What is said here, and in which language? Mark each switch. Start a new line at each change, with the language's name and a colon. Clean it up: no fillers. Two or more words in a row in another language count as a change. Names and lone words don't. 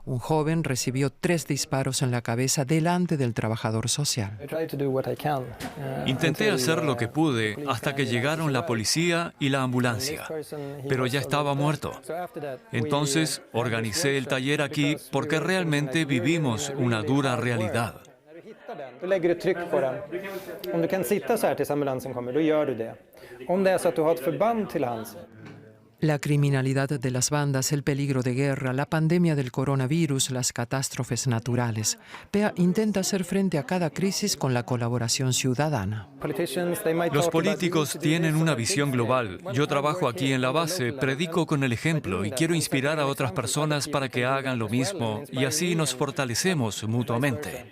Spanish: Un joven recibió 3 disparos en la cabeza delante del trabajador social. Intenté hacer lo que pude hasta que llegaron la policía y la ambulancia, pero ya estaba muerto. Entonces organicé el taller aquí porque realmente vivimos una dura realidad.
Swedish: Du lägger ett tryck på den. Om du kan sitta så här tills ambulansen kommer, då gör du det. Om det är så att du har ett förband till hands.
Spanish: La criminalidad de las bandas, el peligro de guerra, la pandemia del coronavirus, las catástrofes naturales. PEA intenta hacer frente a cada crisis con la colaboración ciudadana. Los políticos tienen una visión global. Yo trabajo aquí en la base, predico con el ejemplo y quiero inspirar a otras personas para que hagan lo mismo y así nos fortalecemos mutuamente.